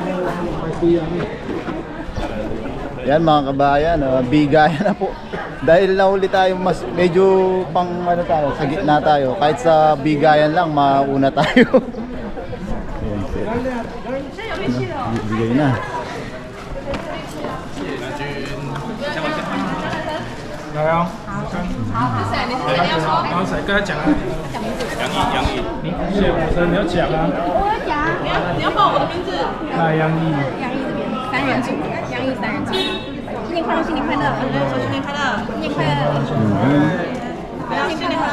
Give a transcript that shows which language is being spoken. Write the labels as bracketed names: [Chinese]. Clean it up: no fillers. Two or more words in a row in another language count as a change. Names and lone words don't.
[Filipino] Yan mga kabayan, bigayan na po. Dahil nahuli tayo mas medyo pang ano tayo, sa gitna tayo. Kahit sa bigayan lang mauna tayo. Ayan, sir. Bigay na. [Chinese] 来啊！刚才跟他讲啊，杨毅，谢武生，你要讲啊。我讲，你要报我的名字。那杨毅，杨毅这边3人组，杨毅3人组。新年快乐，新年快乐，新年快乐，新年快乐，新年快乐。